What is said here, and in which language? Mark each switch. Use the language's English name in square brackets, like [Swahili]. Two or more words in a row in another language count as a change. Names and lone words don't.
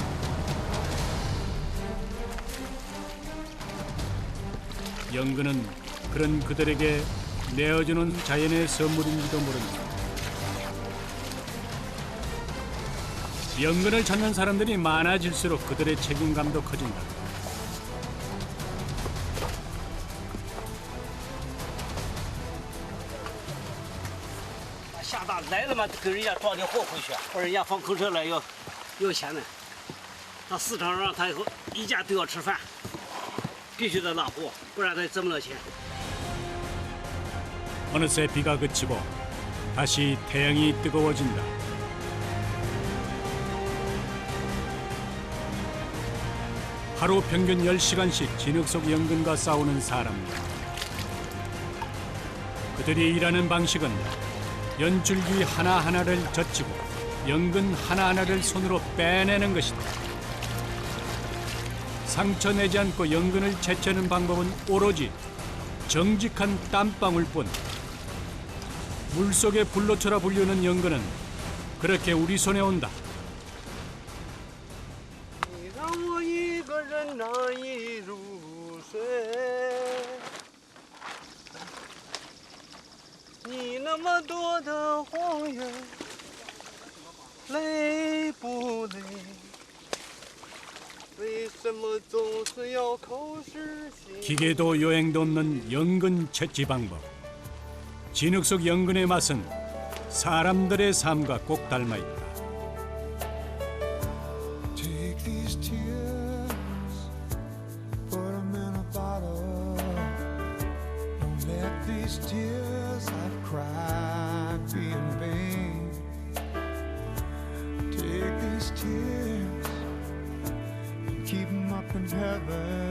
[Korean] 연근은 그런 그들에게 내어주는 자연의 선물인지도 모릅니다. 연근을 찾는 사람들이 많아질수록 그들의 책임감도 커진다. [Chinese] 下大来了嘛，给人家装点货回去，或者人家放口车了要钱呢。到市场上他以后一家都要吃饭，必须得拉货，不然他挣不了钱。 [Korean] 어느새 비가 그치고 다시 태양이 뜨거워진다. 하루 평균 10시간씩 진흙 속 연근과 싸우는 사람들. 그들이 일하는 방식은 연줄기 하나하나를 젖히고 연근 하나하나를 손으로 빼내는 것이다. 상처 내지 않고 연근을 채취하는 방법은 오로지 정직한 땀방울뿐. 물속의 불로초라 불리는 연근은 그렇게 우리 손에 온다. [Chinese] 你让我一个人难以入睡，你那么多的谎言，累不累？为什么总是要口是心非？ [Korean] 기계도 요행도 없는 연근 채취 방법. 진흙 속 연근의 맛은 사람들의 삶과 꼭 닮아 있다. [English] Take these tears, put them in a bottle. Don't let these tears I've cried be in vain. Take these tears and keep them up in heaven.